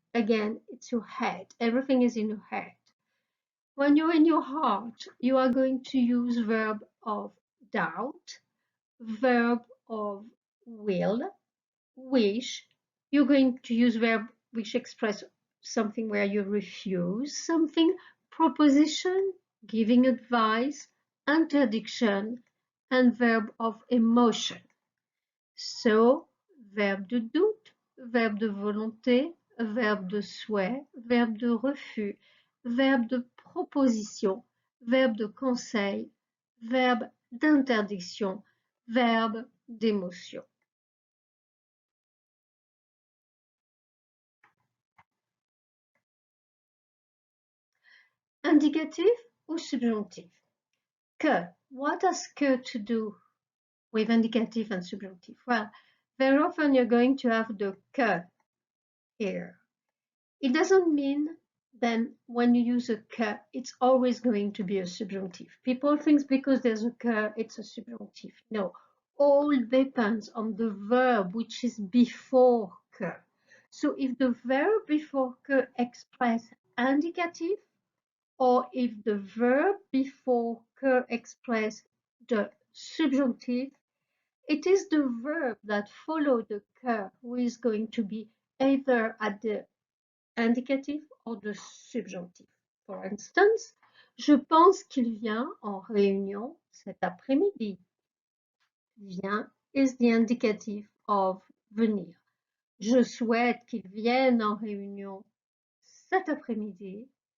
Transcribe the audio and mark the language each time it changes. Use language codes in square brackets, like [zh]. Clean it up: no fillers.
[en] Again, it's your head. Everything is in your head. When you're in your heart, you are going to use verb of doubt, verb of will, wish. You're going to use verb which express something where you refuse something, proposition, giving advice, interdiction, and verb of emotion. [fr] So, verbe de doute, verbe de volonté, verbe de souhait, verbe de refus, verbe de proposition, verbe de conseil, verbe d'interdiction, verbe d'émotion. Indicatif ou subjonctif? Que. [en] What has que to do with indicative and subjunctive? Well, very often you're going to have the que here. It doesn't mean then when you use a que, it's always going to be a subjunctive. People think because there's a que, it's a subjunctive. No, all depends on the verb which is before que. So if the verb before que express indicative, or if the verb before que express the subjunctive, it is the verb that follow the que who is going to be either at the indicatif or the subjonctif. For instance, [fr] je pense qu'il vient en réunion cet après-midi. [en] Vient is the indicative of venir. [fr] Je souhaite qu'il vienne en réunion cet après-midi.